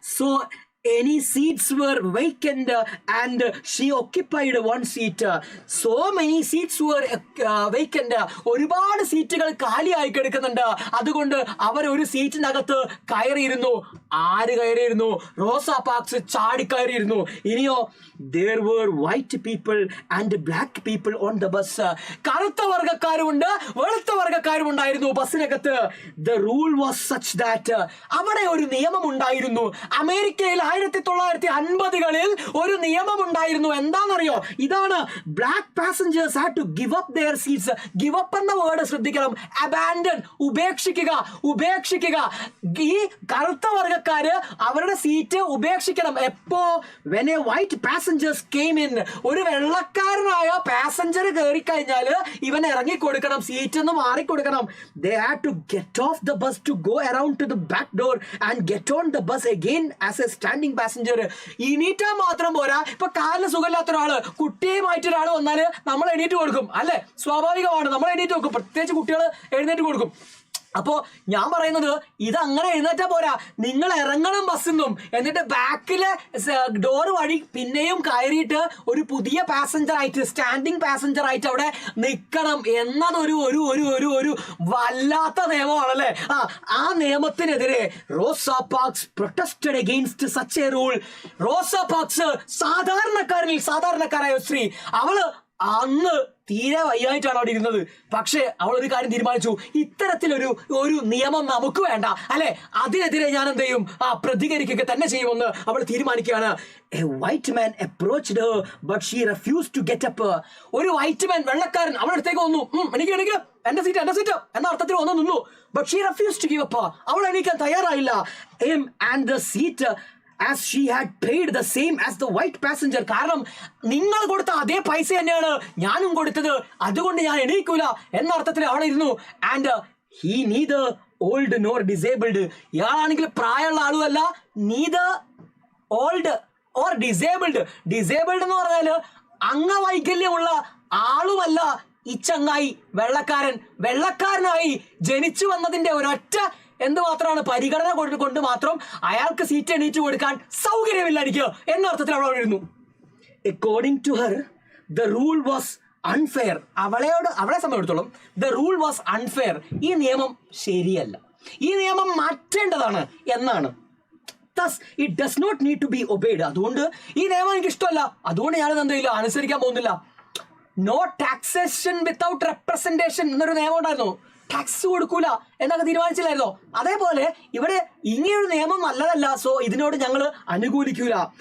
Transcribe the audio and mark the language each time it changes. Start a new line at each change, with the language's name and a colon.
English: So any seats were vacant and she occupied one seat. So many seats were vacant.
Malayalam: ഒരുപാട് സീറ്റുകൾ കാലിയായി കിടക്കുന്നുണ്ട്. അതുകൊണ്ട് അവർ ഒരു സീറ്റിനകത്ത് കയറിയിരുന്നു. ആര് കയറിയിരുന്നു? റോസ പാർക്സ് ചാടിക്കയറിയിരുന്നു.
English: ഇനിയോ there were white people and black people on the bus.
Malayalam: കറുത്ത വർഗ്ഗക്കാരുമുണ്ട് വെളുത്ത വർഗ്ഗക്കാരും ഉണ്ടായിരുന്നു ബസ്സിനകത്ത്.
English: The rule was such that
Malayalam: അവിടെ ഒരു നിയമം ഉണ്ടായിരുന്നു. അമേരിക്കയിൽ 1950-കളിൽ ഒരു നിയമം ഉണ്ടായിരുന്നു. എന്താണെന്നറിയോ?
English: ഇതാണ്, black passengers had to give up their seats.
Malayalam: Give up എന്ന വേർഡ് ശ്രദ്ധിക്കണം. അബാൻഡൻ, ഉപേക്ഷിക്കുക. ഈ കറുത്ത വർഗ്ഗക്കാര് അവരുടെ സീറ്റ് ഉപേക്ഷിക്കണം. എപ്പോ?
English: when a white passengers came in.
Malayalam: ഒരു വെള്ളക്കാരനായ പാസഞ്ചർ കയറി കഴിഞ്ഞാല് ഇവൻ ഇറങ്ങി കൊടുക്കണം, സീറ്റ് ഒന്ന് മാറി കൊടുക്കണം.
English: they had to get off the bus to go around to the back door and get on the bus again as a standing passenger.
Malayalam: എണീറ്റാൽ മാത്രം പോരാ. ഇപ്പൊ കാലിന് സുഖമില്ലാത്ത ഒരാള്, കുട്ടിയുമായിട്ട് ഒരാൾ വന്നാല് നമ്മൾ എണീറ്റ് കൊടുക്കും അല്ലെ, സ്വാഭാവികമാണ്. നമ്മൾ എണീറ്റ് കൊടുക്കും, പ്രത്യേകിച്ച് കുട്ടികൾ എഴുന്നേറ്റ് കൊടുക്കും. അപ്പോ ഞാൻ പറയുന്നത്, ഇത് അങ്ങനെ എഴുന്നേറ്റാ പോരാ, നിങ്ങൾ ഇറങ്ങണം ബസ്സിന്നും, എന്നിട്ട് ബാക്കിലെ ഡോറ് വഴി പിന്നെയും കയറിയിട്ട് ഒരു പുതിയ പാസഞ്ചർ ആയിട്ട്, സ്റ്റാൻഡിങ് പാസഞ്ചർ ആയിട്ട് അവിടെ നിൽക്കണം എന്നതൊരു ഒരു ഒരു ഒരു ഒരു വല്ലാത്ത നിയമമാണല്ലേ. ആ നിയമത്തിനെതിരെ
English: Rosa Parks protested against such a rule.
Malayalam: Rose parks സാധാരണക്കാരായ സ്ത്രീ, അവള് അന്ന് തീരെ വയ്യായിട്ടാണ് അവിടെ ഇരുന്നത്. പക്ഷെ അവൾ ഒരു കാര്യം തീരുമാനിച്ചു, ഇത്തരത്തിലൊരു നിയമം നമുക്ക് വേണ്ട അല്ലെ, അതിനെതിരെ ഞാൻ എന്ത് ചെയ്യും, പ്രതികരിക്കുക തന്നെ ചെയ്യുമെന്ന് അവൾ തീരുമാനിക്കുകയാണ്.
English: A white man approached her, but she refused to get up.
Malayalam: ഒരു വൈറ്റ് മാൻ, വെള്ളക്കാരൻ, അവളുടെ അടുത്തേക്ക് വന്നു. എനിക്ക് എന്റെ സീറ്റ് എന്ന അർത്ഥത്തിൽ വന്നു നിന്നു.
English: But she refused to give up.
Malayalam: അവൾ എണീക്കാൻ തയ്യാറായില്ല.
English: And the seat as she had paid the same as the white passenger.
Malayalam: കാരണം നിങ്ങൾ കൊടുത്ത അതേ പൈസ തന്നെയാണ് ഞാനും കൊടുത്തത്, അതുകൊണ്ട് ഞാൻ എണീക്കൂല എന്ന അർത്ഥത്തിൽ അവിടെ ഇരുന്നു.
English: And he neither old nor disabled.
Malayalam: ഇയാളാണെങ്കിൽ പ്രായമുള്ള ആളുമല്ല,
English: neither old or disabled.
Malayalam: Disabled എന്ന് പറഞ്ഞാല് അംഗവൈകല്യമുള്ള ആളുമല്ല ഈ ചങ്ങായി. വെള്ളക്കാരനായി ജനിച്ചു വന്നതിന്റെ ഒരൊറ്റ എന്തുമാത്രമാണ് പരിഗണന കൊണ്ട് മാത്രം അയാൾക്ക് സീറ്റ് എണീറ്റ് കൊടുക്കാൻ സൗകര്യമില്ലായിരിക്കുക എന്ന അർത്ഥത്തിൽ അവൾ അവിടെ ഇരുന്നു.
English: According to her the rule was unfair.
Malayalam: അവളെ സംബന്ധിച്ചിടത്തോളം
English: The rule was unfair.
Malayalam: ഈ നിയമം ശരിയല്ല, ഈ നിയമം മാറ്റേണ്ടതാണ് എന്നാണ്.
English: Thus, it does not need to be obeyed.
Malayalam: അതുകൊണ്ട് ഈ നിയമം എനിക്ക് ഇഷ്ടമല്ല, അതുകൊണ്ട് ഞാനത് എന്തെങ്കിലും അനുസരിക്കാൻ പോകുന്നില്ല.
English: no taxation without representation
Malayalam: എന്നൊരു നിയമം ഉണ്ടായിരുന്നു. ടാക്സ് കൊടുക്കൂല എന്നൊക്കെ തീരുമാനിച്ചില്ലായിരുന്നോ? അതേപോലെ ഇവിടെ ഇങ്ങനെയൊരു നിയമം നല്ലതല്ല, സോ ഇതിനോട് ഞങ്ങൾ അനുകൂലിക്കൂല.